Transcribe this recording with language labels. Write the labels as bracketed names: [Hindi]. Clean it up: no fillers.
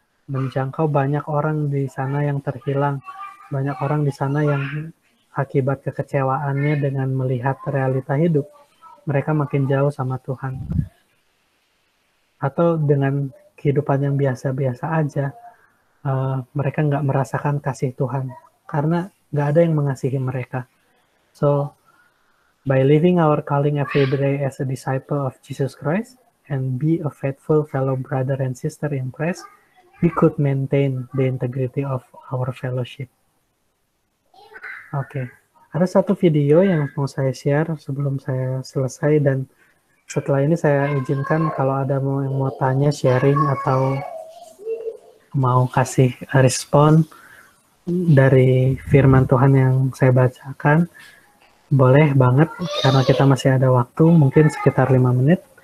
[Indonesian] Menjangkau banyak orang di sana yang terhilang, banyak orang di sana yang akibat kekecewaannya dengan melihat realita hidup, mereka makin jauh sama Tuhan. Atau dengan kehidupan yang biasa-biasa aja, mereka nggak merasakan kasih Tuhan, karena nggak ada yang mengasihi mereka. [English] So, by living our calling every day as a disciple of Jesus Christ and be a faithful fellow brother and sister in Christ, we could maintain the integrity of our fellowship. [Indonesian] Oke, ada satu video yang mau saya share sebelum saya selesai, dan setelah ini saya izinkan kalau ada yang mau tanya, sharing, atau mau kasih respon dari firman Tuhan yang saya bacakan, boleh banget, karena kita masih ada waktu, mungkin sekitar 5 menit.